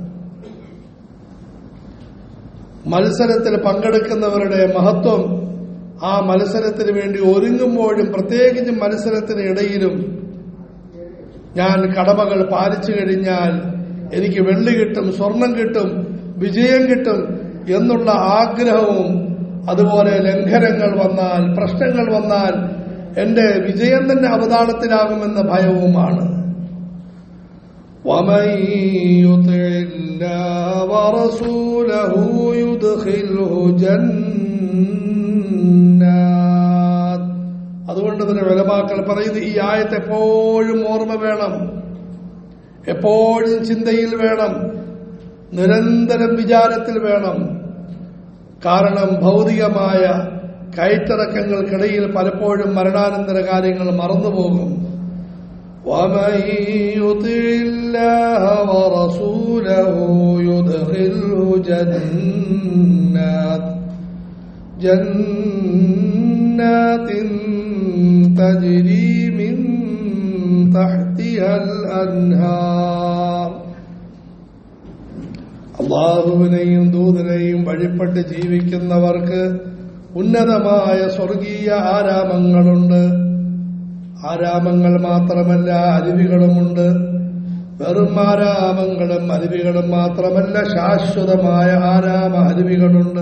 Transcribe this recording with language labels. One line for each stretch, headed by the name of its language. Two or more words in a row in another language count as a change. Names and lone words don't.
Malayalam: മത്സരത്തിൽ പങ്കെടുക്കുന്നവരുടെ മഹത്വം ആ മത്സരത്തിന് വേണ്ടി ഒരുങ്ങുമ്പോഴും പ്രത്യേകിച്ചും മത്സരത്തിന് ഇടയിലും ഞാൻ കടമകൾ പാലിച്ചു കഴിഞ്ഞാൽ എനിക്ക് വെള്ളി കിട്ടും, സ്വർണം കിട്ടും, വിജയം കിട്ടും എന്നുള്ള ആഗ്രഹവും അതുപോലെ ലംഘനങ്ങൾ വന്നാൽ, പ്രശ്നങ്ങൾ വന്നാൽ എന്റെ വിജയം തന്നെ അവതാളത്തിലാകുമെന്ന ഭയവുമാണ്.
Arabic: وَمَن يُطِعِ اللَّهَ وَرَسُولَهُ يُدْخِلْهُ جَنَّاتٍ.
Malayalam: അതുകൊണ്ട് തന്നെ ഉലമാക്കൾ പറയുന്നു, ഈ ആയത്ത് എപ്പോഴും ഓർമ്മ വേണം, എപ്പോഴും ചിന്തയിൽ വേണം, നിരന്തരം വിചാരത്തിൽ വേണം. കാരണം ഭൗതികമായ കയറ്റിറക്കങ്ങൾക്കിടയിൽ പലപ്പോഴും മരണാനന്തര കാര്യങ്ങൾ മറന്നുപോകും.
Arabic: وَمَن يُطِعِ اللَّهَ وَرَسُولَهُ يُدْخِلْهُ جَنَّاتٍ تَجْرِي مِن تَحْتِهَا الْأَنْهَارُ.
Malayalam: അല്ലാഹുവിനെയും ദൂതനെയും വഴിപ്പെട്ട് ജീവിക്കുന്നവർക്ക് ഉന്നതമായ സ്വർഗീയ ആരാമങ്ങളുണ്ട്. ആരാമങ്ങൾ മാത്രമല്ല, അരുവികളുമുണ്ട്. വെറും ആരാമങ്ങളും അരുവികളും മാത്രമല്ല, ശാശ്വതമായ ആരാമ അരുവികളുണ്ട്.